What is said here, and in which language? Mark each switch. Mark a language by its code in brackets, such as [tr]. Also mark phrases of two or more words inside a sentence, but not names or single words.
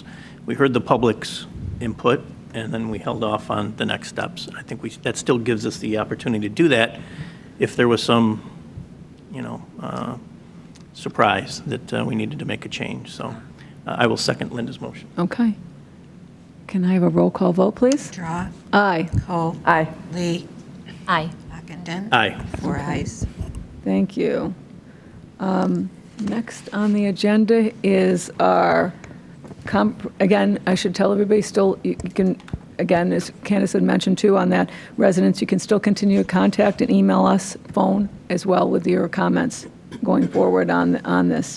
[en] We heard the public's input, and then we held off on the next steps. I think that still gives us the opportunity to do that if there was some, surprise that we needed to make a change. So I will second Linda's motion. Okay. Can I have a roll call vote, please? Drawe, Aye. Kohl, Aye. Lee, Aye. Ockenden. Aye. 4 ayes. Thank you. Next on the agenda is our, again, I should tell everybody still, you can again, as Candace had mentioned too, on that, residents, you can still continue to contact and email us, phone, as well with your comments going forward on this.